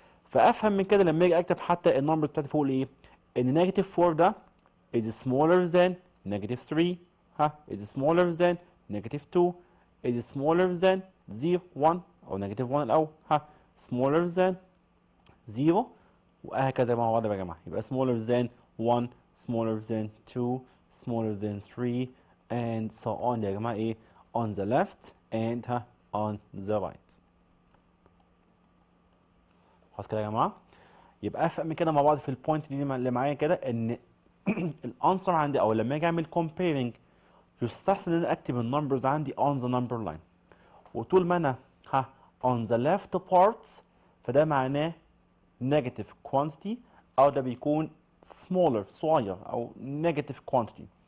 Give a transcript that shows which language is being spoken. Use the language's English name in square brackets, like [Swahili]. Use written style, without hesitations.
[Arabic] فافهم من كده لما اجي اكتب حتى النمبرز بتاعتي فوق ايه؟ ان negative 4 ده [English] is smaller than negative 3 [Arabic] ها is smaller than negative 2 is smaller than 0 1 او negative 1 الاول ها smaller than 0 وهكذا مع بعض يا جماعه. [English] يبقى smaller than 1 smaller than 2 smaller than 3 and so on [Arabic] يا جماعه ايه [English] on the left and ها on the right. [Arabic] خلاص كده يا جماعه. يبقى افهم من كده مع بعض في البوينت دي اللي معايا كده ان الانسر عندي او لما اجي اعمل comparing يستحسن ان انا اكتب النمبرز عندي [English] on the number line. [Arabic] وطول ما انا ها [English] on the left part [Arabic] فده معناه negative quantity او ده بيكون smaller صغير او negative quantity.